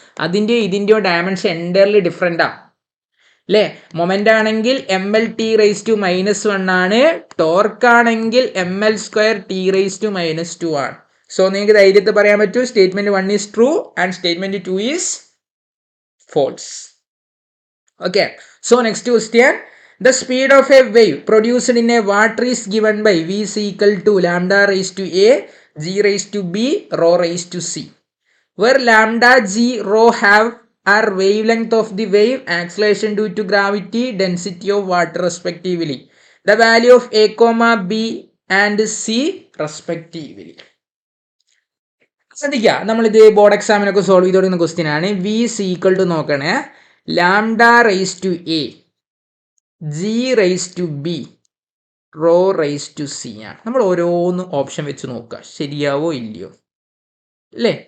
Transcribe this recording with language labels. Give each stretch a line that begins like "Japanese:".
Malayalam: അതിന്റെ ഇതിന്റെയോ dimension
English: entirely different
Malayalam: ആണ് അല്ലേ? മൊമെന്റ് ആണെങ്കിൽ M L T raise to -1 ആണ്, ടോർക്ക് ആണെങ്കിൽ M L square T raise to -2 ആണ്.
English: so
Malayalam: നിങ്ങൾക്ക് ധൈര്യത്തിൽ പറയാൻ പറ്റൂ
English: Statement 1 is true and statement 2 is false. Okay, so next question, the speed of a wave produced in a water is given by v is equal to lambda raised to a, g raised to b, rho raised to c, where lambda, g, rho have are wavelength of the wave, acceleration due to gravity, density of water respectively. The value of a comma b and c respectively.
Malayalam: ശ്രദ്ധിക്കുക, നമ്മളിത് board എക്സാമിനൊക്കെ solve ചെയ്ത് കൊടുക്കുന്ന question ആണ്. V is equal to നോക്കണേ, lambda raise to A, G raise to B, raw raise to C ആണ്. നമ്മൾ ഓരോന്ന് option വെച്ച് നോക്കുക, ശരിയാവോ ഇല്ലയോ അല്ലേ?